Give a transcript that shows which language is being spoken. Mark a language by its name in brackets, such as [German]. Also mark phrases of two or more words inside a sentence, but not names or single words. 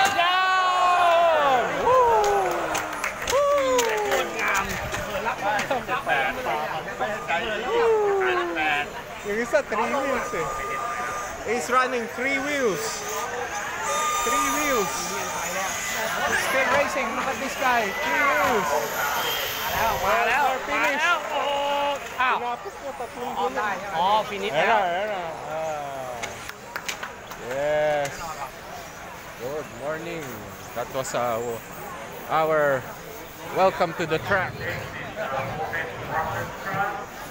[Filipino] Yung isa, 3 wheels eh. [English] He's running 3 wheels. 3 wheels. Still racing. Look at this guy. 3 wheels. [Thai] มาแล้วfinish อ้าว [Filipino] Tinapos mo, tatlong gulong. [Thai] อ๋อ finish แล้ว [English] Yes. Good morning. That was our welcome to the track.